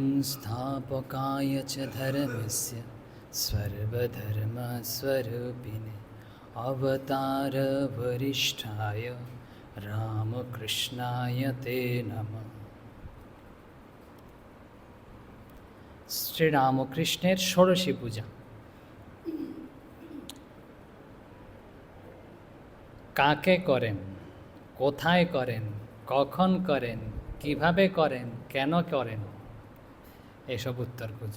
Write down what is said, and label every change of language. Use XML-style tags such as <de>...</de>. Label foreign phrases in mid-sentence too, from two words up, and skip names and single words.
<sa>संस्थापकाय च धर्मस्य सर्वधर्मस्वरूपिणे अवतारवरिष्ठाय रामकृष्णाय ते नमः।</sa> <bn>শ্রীরামকৃষ্ণের ষোড়শী পূজা। কাকে করেন, কোথায় করেন, কখন করেন, কিভাবে করেন, কেন করেন, এসব উত্তর খুঁজব।</bn>